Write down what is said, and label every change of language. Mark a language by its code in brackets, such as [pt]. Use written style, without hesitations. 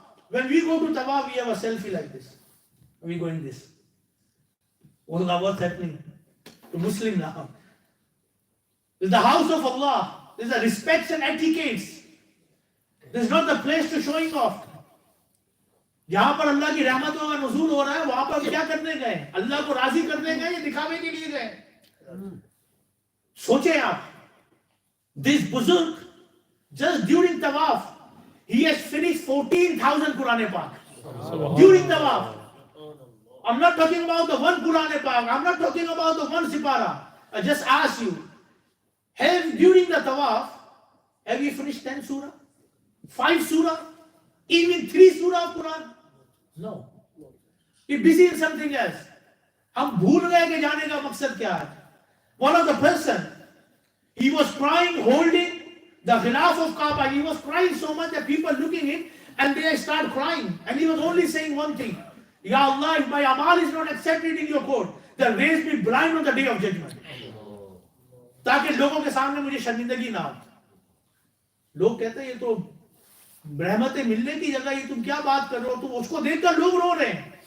[en] When we go to Tawaf, we have a selfie like this. We going this. What's happening to Muslim now? This is the house of Allah. This is the respects and etiquettes. This is not the place to showing off. [ur] جہاں پر اللہ کی رحمتوں کا نزول ہو رہا ہے وہاں پر کیا کرنے گئے؟ اللہ کو راضی کرنے گئے یا دکھاوے کے لیے گئے؟ سوچیں آپ. [en] This Buzurg, just during Tawaf, he has finished 14,000 Quran Pak. During Tawaf. I'm not talking about the one Quran Pak. I'm not talking about the one Sipara. I just ask you, during the Tawaf, have you finished 10 surah? 5 surah? Even 3 surah of Quran? No. You're busy in something else. [ur] ہم بھول گئے کہ جانے کا مقصد کیا ہے. [en] One of the person, he was crying, holding the ghilaf of Kaaba. He was crying so much that people looking at it and they start crying. And he was only saying one thing. Ya Allah, if my amal is not accepted in your court, then raise me blind on the day of judgment. [ur] تاکہ لوگوں کے سامنے مجھے شرمندگی نہ ہو. لوگ کہتے ہیں یہ تو رحمتیں ملنے کی جگہ, یہ تم کیا بات کر رہے ہو, تم اس کو دیکھ کر لوگ رو رہے ہیں.